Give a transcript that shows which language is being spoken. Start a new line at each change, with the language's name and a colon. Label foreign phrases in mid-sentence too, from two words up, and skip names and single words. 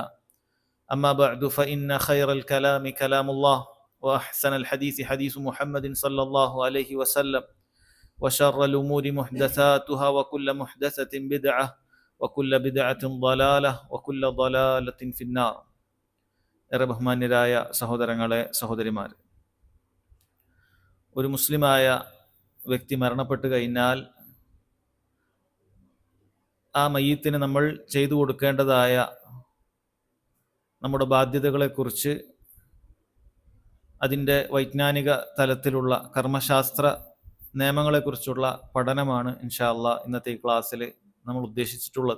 Arabic: أما بعد فإن خير الكلام كلام الله وأحسن الحديث حديث محمد صلى الله عليه وسلم وشر الأمور محدثاتها وكل محدثة بدعة وكل بدعة ضلالة وكل ضلالة في النار.
Malayalam: ഏറെ ബഹുമാന്യരായ സഹോദരങ്ങളെ, സഹോദരിമാർ, ഒരു മുസ്ലിമായ വ്യക്തി മരണപ്പെട്ടു കഴിഞ്ഞാൽ ആ മയ്യിത്തിന് നമ്മൾ ചെയ്തു കൊടുക്കേണ്ടതായ നമ്മുടെ ബാധ്യതകളെക്കുറിച്ച് അതിൻ്റെ വൈജ്ഞാനിക തലത്തിലുള്ള കർമ്മശാസ്ത്ര നിയമങ്ങളെക്കുറിച്ചുള്ള പഠനമാണ്
Arabic: إن شاء الله
Malayalam: ഇന്നത്തെ ഈ ക്ലാസ്സിൽ നമ്മൾ ഉദ്ദേശിച്ചിട്ടുള്ളത്.